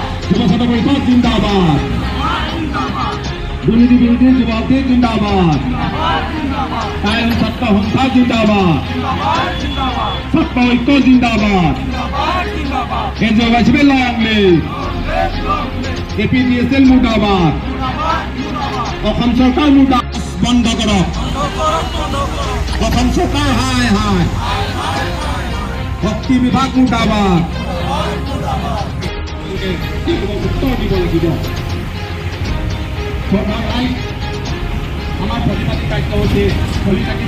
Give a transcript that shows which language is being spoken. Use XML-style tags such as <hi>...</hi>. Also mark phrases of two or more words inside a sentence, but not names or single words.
<as>যুব ছাত্র পরিষদ জিন্দাবাদ, দুর্নীতি বিরোধী যুবশক্তি জিন্দাবাদ, টাই আহোম ছাত্র সন্থা জিন্দাবাদ, ছাত্র ঐক্য জিন্দাবাদ,</as> <en>NGO long live,</en> <as>APDSL মুর্দাবাদ, অসম চৰকাৰ মুৰ্দাবাদ, বন্ধ কৰক, অসম চৰকাৰ হাই হাই, শক্তি বিভাগ মুৰ্দাবাদ, উত্তৰ দিব লাগিব। আমাৰ প্ৰতিবাদী কাৰ্যসূচী চলি থাকিব।</as>